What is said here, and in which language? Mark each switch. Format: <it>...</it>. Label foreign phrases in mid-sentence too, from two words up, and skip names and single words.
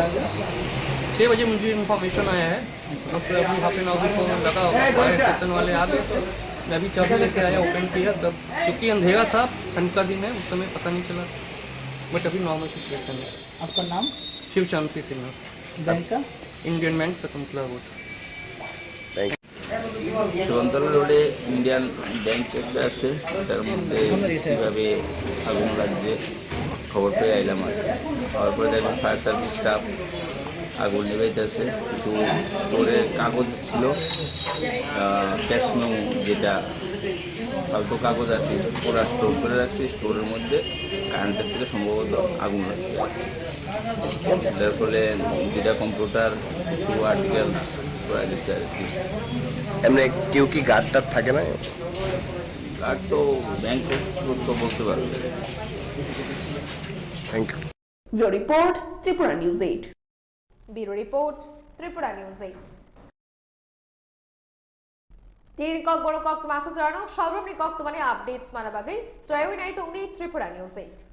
<hi>6 बजे मुझे इन्फॉर्मेशन आया है, बस अभी</hi> <en>half an hour</en> <hi>को लगा,</hi> <en>fire station</en> <hi>वाले आ गए, तो मैं अभी चाबी लेके आया, ओपन किया, तब क्योंकि अंधेरा था, ठंड का दिन है, उस समय पता नहीं चला, बट अभी</hi> <en>normal situation</en> <hi>है। आपका नाम? शिव शांति सिंह। बैंक का? इंडियन बैंक शकुंतला रोड।</hi> <bn>শকুন্তলা রোডে ইন্ডিয়ান ব্যাংক একটা আছে, তার মধ্যে কীভাবে আগুন লাগছে খবর পেয়ে আইলাম। হওয়ার পরে দেখলাম</bn> <en>fire service staff</en> <bn>আগুন নিভাইতেছে। কিছু স্টোরের কাগজ ছিল,</bn> <en>cash memo</en> <bn>যেটা ফালতু কাগজ আর কি, ওরা স্টোর করে রাখছে। স্টোরের মধ্যে কারেন্টের থেকে সম্ভবত আগুন লাগছে, যার ফলে দুটা কম্পিউটার, কিছু আর্টিকেল করা গেছে আর কি। এমনি কেউ কি গার্ডটার থাকে না? গার্ড তো ব্যাংক তো বলতে পারবে।</bn> <en>thank you. Your report, Tripura News 8. Bureau Report, Tripura News 8.</en> <trp>Tirin kok boro kok masa jarno shalrumni kok tumani updates mana bagai joy nai tungi Tripura News 8.</trp>